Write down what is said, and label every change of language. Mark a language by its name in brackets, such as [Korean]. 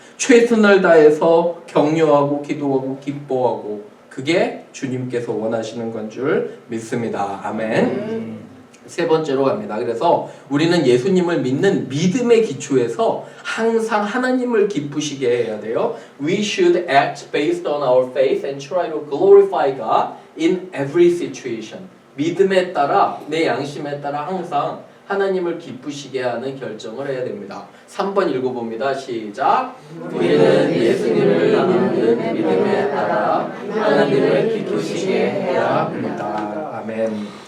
[Korean] 최선을 다해서 격려하고 기도하고 기뻐하고 그게 주님께서 원하시는 건 줄 믿습니다. 아멘. 세 번째로 갑니다. 그래서 우리는 예수님을 믿는 믿음의 기초에서 항상 하나님을 기쁘시게 해야 돼요. [English] We should act based on our faith and try to glorify God in every situation. [Korean] 믿음에 따라, 내 양심에 따라 항상 하나님을 기쁘시게 하는 결정을 해야 됩니다. 3번 읽어봅니다. 시작. 우리는 예수님을 믿는 믿음에 따라 하나님을 기쁘시게 해야 합니다. 아멘.